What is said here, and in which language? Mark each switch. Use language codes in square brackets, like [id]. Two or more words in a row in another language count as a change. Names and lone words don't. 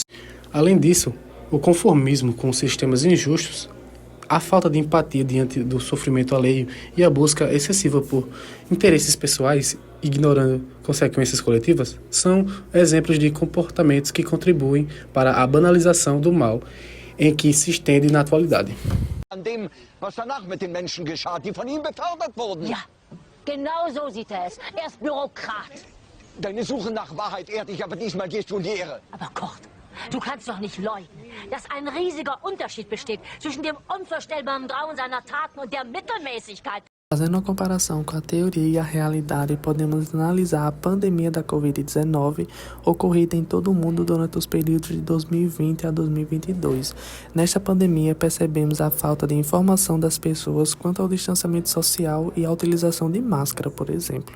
[pt] Além disso, o conformismo com sistemas injustos, a falta de empatia diante do sofrimento alheio e a busca excessiva por interesses pessoais, ignorando consequências coletivas, são exemplos de comportamentos que contribuem para a banalização do mal em que se estende na atualidade. [de] An dem, was danach mit den Menschen geschah, die von ihm befördert wurden. Ja, genau so sieht er es. Er ist Bürokrat. Deine Suche nach Wahrheit ehrt dich, aber diesmal gehst du in die Irre. Aber Kurt, du kannst doch nicht leugnen, dass ein riesiger Unterschied besteht zwischen dem unvorstellbaren Grauen seiner Taten und der Mittelmäßigkeit. [pt] Fazendo uma comparação com a teoria e a realidade, podemos analisar a pandemia da Covid-19 ocorrida em todo o mundo durante os períodos de 2020 a 2022. Nesta pandemia, percebemos a falta de informação das pessoas quanto ao distanciamento social e à utilização de máscara, por exemplo.